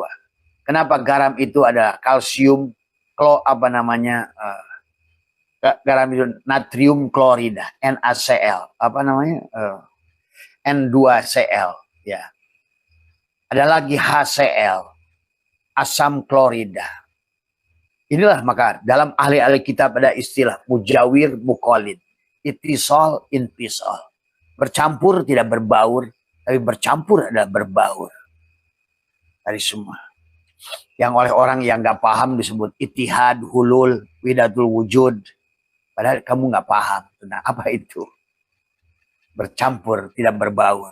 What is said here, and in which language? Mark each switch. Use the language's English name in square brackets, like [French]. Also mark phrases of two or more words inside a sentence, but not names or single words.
[Indonesian] Kenapa garam itu ada kalsium, garam itu natrium klorida, NaCl, N2Cl, ya. Ada lagi HCl, asam klorida. Inilah maka dalam ahli-ahli kitab ada istilah [Arabic] مجاور مخالط، اتصال انفصال. [Indonesian] Bercampur tidak berbaur, tapi bercampur adalah berbaur. Dari semua. Yang oleh orang yang nggak paham disebut [Arabic] اتحاد، حلول، وحدة الوجود. [Indonesian] Padahal kamu nggak paham tentang apa itu. Bercampur, tidak berbaur.